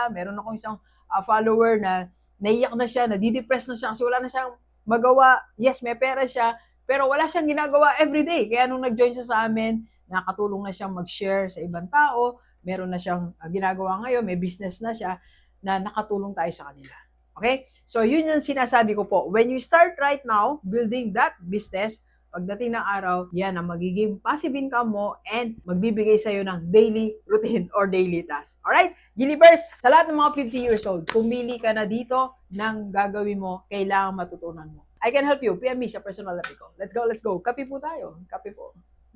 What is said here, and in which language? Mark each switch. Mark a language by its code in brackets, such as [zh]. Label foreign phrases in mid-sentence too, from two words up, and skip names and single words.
[tl] Meron akong isang follower na naiyak na siya, nadidepress na siya kasi wala na siyang magawa. Yes, may pera siya, pero wala siyang ginagawa everyday. Kaya nung nag-join siya sa amin, nakatulong na siyang mag-share sa ibang tao. Meron na siyang ginagawa ngayon, may business na siya na nakatulong tayo sa kanila. Okay? So, yun yung sinasabi ko po. [en] When you start right now, building that business, [tl] pagdating ng araw, yan ang magiging [en] passive income [tl] mo and magbibigay sa'yo ng [en] daily routine or daily task. Alright? [tl] Gilibers, sa lahat ng mga 50 [en] years old, [tl] pumili ka na dito ng gagawin mo, kailangan matutunan mo. [en] I can help you. PM me sa personal life ko. Let's go, let's go. [tl] Kape po tayo. Kape po.